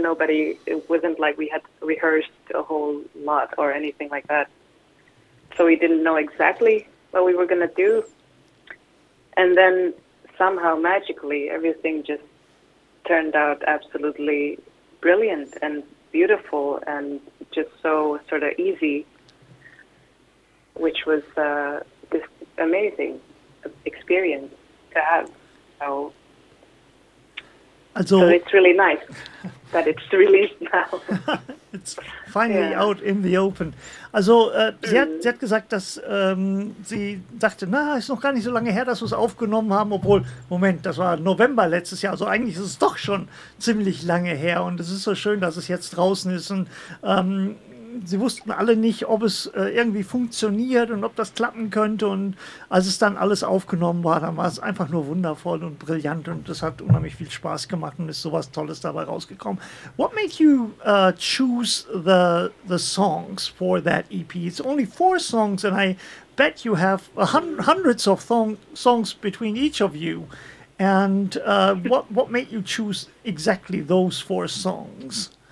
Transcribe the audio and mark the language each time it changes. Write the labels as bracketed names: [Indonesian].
[English] Nobody, it wasn't like we had rehearsed a whole lot or anything like that, so we didn't know exactly what we were going to do, and then somehow magically everything just turned out absolutely brilliant and beautiful and just so sort of easy, which was this amazing experience to have. So it's really nice that it's released now. It's finally out in the open. [German] Also sie hat gesagt, dass sie sagte, na, ist noch gar nicht so lange her, dass wir es aufgenommen haben, obwohl, Moment, das war November letztes Jahr, also eigentlich ist es doch schon ziemlich lange her und es ist so schön, dass es jetzt draußen ist und sie wussten alle nicht, ob es irgendwie funktioniert und ob das klappen könnte und als es dann alles aufgenommen war, dann war es einfach nur wundervoll und brillant und das hat unheimlich viel Spaß gemacht und ist sowas Tolles dabei rausgekommen. [English] What made you choose the songs for that EP? It's only 4 songs and I bet you have hundreds of songs between each of you. And what made you choose exactly those 4 songs?